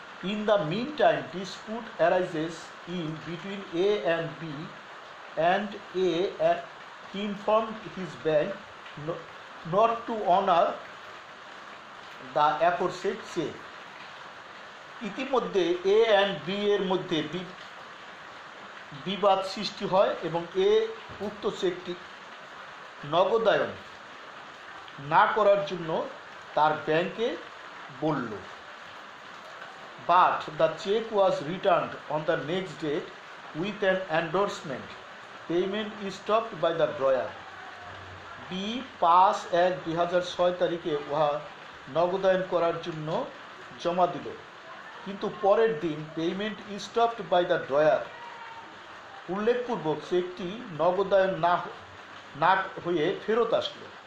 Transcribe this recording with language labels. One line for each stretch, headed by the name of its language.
English: In the meantime, dispute arises in between A and B, and A informed his bank not to honor the aforesaid check.
Bangla: ইতিমধ্যে A and B এর মধ্যে বিবাদ সৃষ্টি হয় এবং A উক্ত চেকটি নগদায়ন না করার জন্য তার ব্যাংকে বলল।
English: But the check was returned on the next date with an endorsement. Payment is stopped by the drawer.
Bangla: B 5/1/2006 তারিখে উহা নগদায়ন করার জন্য জমা দিল, কিন্তু পরের দিন
English: Payment is stopped by the drawer.
Bangla: উল্লেখপূর্বক চেকটি নগদায়ন না হয়ে ফেরত আসলো।